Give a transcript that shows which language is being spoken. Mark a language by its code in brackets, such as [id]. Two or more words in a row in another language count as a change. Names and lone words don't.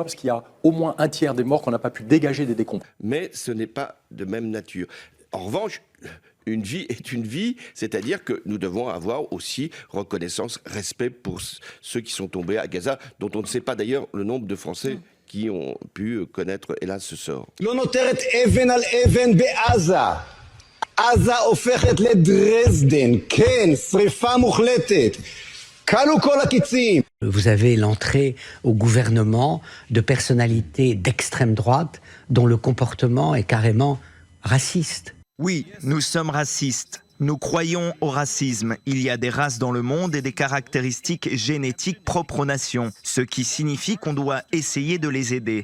[fr] Parce qu'il y a au moins un tiers des morts qu'on n'a pas pu dégager des décombres. Mais ce n'est pas de même nature. En revanche, une vie est une vie, c'est-à-dire que nous devons avoir aussi reconnaissance, respect pour ceux qui sont tombés à Gaza, dont on ne sait pas d'ailleurs le nombre de Français qui ont pu connaître, hélas, ce sort. [he] עזה הופכת לדרזדן, כן, שריפה מוחלטת. כלו כל הקיצים. [fr] Vous avez l'entrée au gouvernement de personnalités d'extrême droite dont le comportement est carrément raciste. Oui, nous sommes racistes. Nous croyons au racisme. Il y a des races dans le monde et des caractéristiques génétiques propres aux nations, ce qui signifie qu'on doit essayer de les aider.